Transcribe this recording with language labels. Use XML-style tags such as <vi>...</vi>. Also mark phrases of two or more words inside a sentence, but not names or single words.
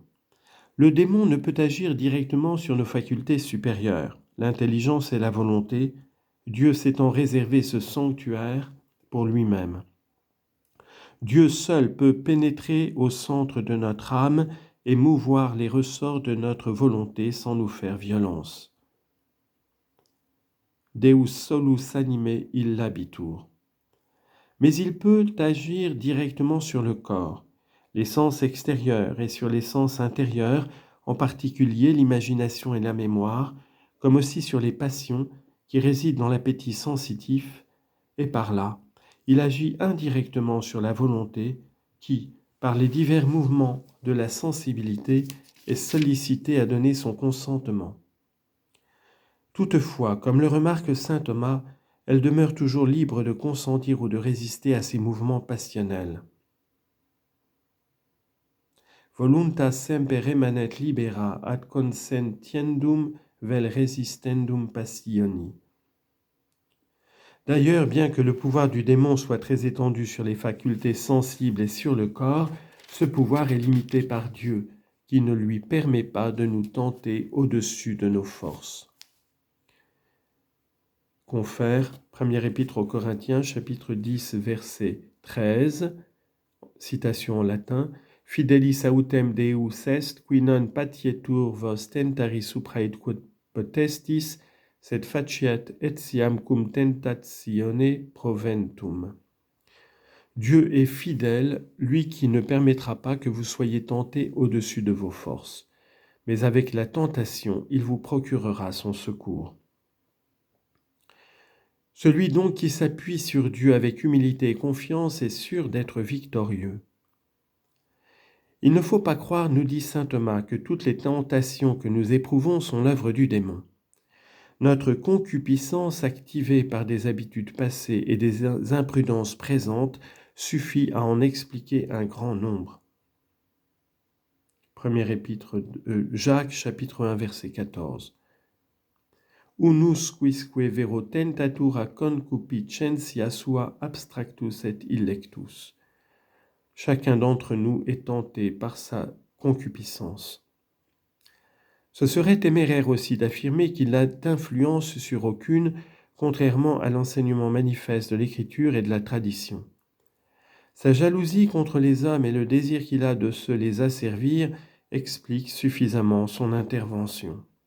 <fr>Le démon ne peut agir directement sur nos facultés supérieures, l'intelligence et la volonté, Dieu s'étant réservé ce sanctuaire pour lui-même. Dieu seul peut pénétrer au centre de notre âme et mouvoir les ressorts de notre volonté sans nous faire violence.</fr> <la>Deus solus anime illabitur.</la> <fr>Mais il peut agir directement sur le corps, les sens extérieurs et sur les sens intérieurs, en particulier l'imagination et la mémoire, comme aussi sur les passions qui résident dans l'appétit sensitif, et par là, il agit indirectement sur la volonté qui, par les divers mouvements de la sensibilité, est sollicitée à donner son consentement. Toutefois, comme le remarque saint Thomas, elle demeure toujours libre de consentir ou de résister à ces mouvements passionnels.</fr> <la>Voluntas semper remanet libera ad consentiendum vel resistendum passioni.</la> <fr>D'ailleurs, bien que le pouvoir du démon soit très étendu sur les facultés sensibles et sur le corps, ce pouvoir est limité par Dieu, qui ne lui permet pas de nous tenter au-dessus de nos forces. Confère, première épître aux Corinthiens, chapitre 10, verset 13, citation en latin,</fr> <la>Fidelis autem Deus est, qui non patietur vos tentari suprae quod potestis, sed faciat etiam cum tentatione proventum.</la> <fr>Dieu est fidèle, lui qui ne permettra pas que vous soyez tentés au-dessus de vos forces. Mais avec la tentation, il vous procurera son secours. Celui donc qui s'appuie sur Dieu avec humilité et confiance est sûr d'être victorieux. Il ne faut pas croire, nous dit saint Thomas, que toutes les tentations que nous éprouvons sont l'œuvre du démon. Notre concupiscence activée par des habitudes passées et des imprudences présentes suffit à en expliquer un grand nombre. Première épître de Jacques, chapitre 1, verset 14.</fr> <la>Unus quisque vero tentatura concupiscentia sua abstractus et illectus.</la> <fr>Chacun d'entre nous est tenté par sa concupiscence. Ce serait téméraire aussi d'affirmer qu'il n'a d'influence sur aucune, contrairement à l'enseignement manifeste de l'Écriture et de la tradition. Sa jalousie contre les hommes et le désir qu'il a de se les asservir expliquent suffisamment son intervention.</fr>